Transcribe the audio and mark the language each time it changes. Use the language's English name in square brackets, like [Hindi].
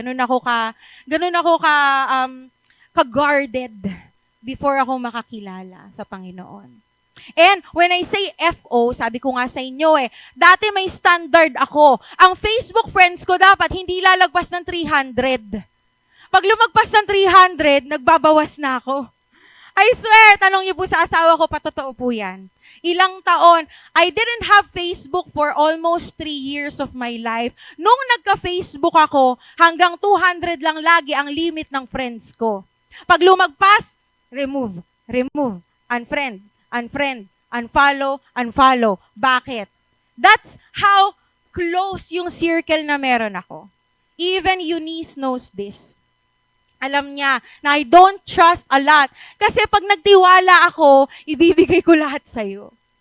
[Filipino] Ganun ako ka-guarded before ako makakilala sa Panginoon. And when I say FO, sabi ko nga sa inyo dati may standard ako. Ang Facebook friends ko dapat hindi lalagpas ng 300. Pag lumagpas ng 300, nagbabawas na ako. [English] I swear, [Filipino] tanong niyo po sa asawa ko, patotoo po yan. Ilang taon, [English] I didn't have Facebook for almost 3 years of my life. [Filipino] Nung nagka-Facebook ako, hanggang 200 lang lagi ang limit ng friends ko. Pag lumagpas, remove, unfriend, unfollow. Bakit? [English] That's how close [Filipino] yung circle na meron ako. [English] Even Eunice knows this. [Filipino] Alam niya na [English] I don't trust a lot. [Filipino] Kasi pag nagtiwala ako, ibibigay ko lahat sa'yo.